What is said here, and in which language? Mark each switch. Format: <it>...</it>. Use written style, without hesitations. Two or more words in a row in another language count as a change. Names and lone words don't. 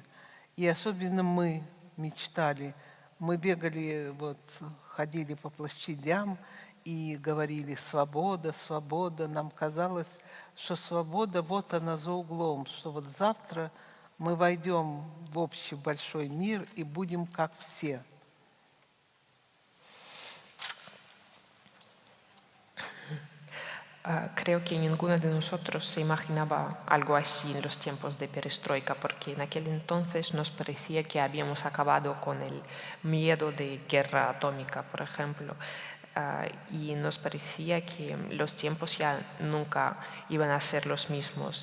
<ru>И особенно мы мечтали, мы бегали, вот, ходили по площадям и говорили «свобода, свобода». Нам казалось, что свобода вот она за углом, что вот завтра мы войдем в общий большой мир и будем как все.</ru> <es>Creo que ninguno de nosotros se imaginaba algo así en los tiempos de perestroika, porque en aquel entonces nos parecía que habíamos acabado con el miedo de guerra atómica, por ejemplo, y nos parecía que los tiempos ya nunca iban a ser los mismos.</es>